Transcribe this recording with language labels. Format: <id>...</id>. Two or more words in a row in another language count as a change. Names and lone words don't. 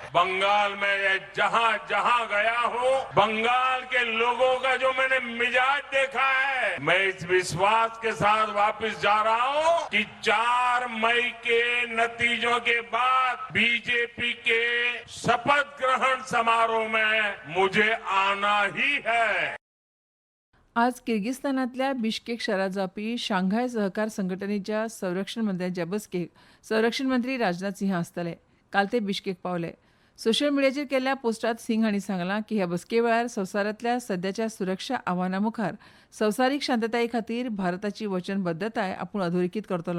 <hi>बंगाल में जहां जहां गया हूं, बंगाल के लोगों का जो मैंने मिजाज देखा है, मैं इस विश्वास के साथ वापस जा रहा हूं कि 4 मई के नतीजों के बाद बीजेपी के शपथ ग्रहण समारोह में मुझे आना ही है.</hi> <kok>आज किर्गिस्तानांतल्या बिश्केक शारांत जावपी शांघाय सहकार संघटनेच्या संरक्षण मंत्र्यांच्या बसकेक संरक्षण मंत्री राजनाथ सिंह आसतले. काल ते बिश्केक पावले. सोशल मिडियाचेर केल्ल्या पोस्टांत सिंह हांणी सांगलां की ह्या बसके वेळार संवसारांतल्या सध्याच्या सुरक्षा आव्हानां मुखार संवसारीक शांतताये खातीर भारताची वचनबद्धताय आपूण अधोरेखीत करतलो.</kok>